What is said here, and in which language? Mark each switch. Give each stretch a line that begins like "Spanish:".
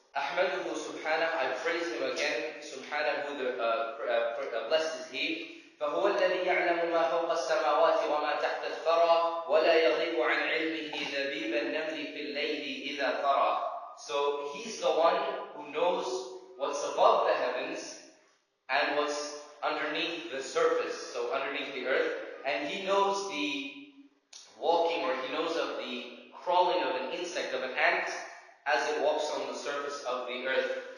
Arabic: أحمده سبحانه,
English: I praise him again,
Arabic: سبحانه,
English: blessed is he.
Arabic: فهو الذي يعلم ما فوق السماوات وما تحت الثرى ولا يغيب عن علمه دبيب النمل في الليل إذا ترى.
English: So he's the one who knows what's above the heavens and what's underneath the surface, so underneath the earth, and he knows the walking, or he knows of the crawling of an insect, of an ant, as it walks on the surface of the earth.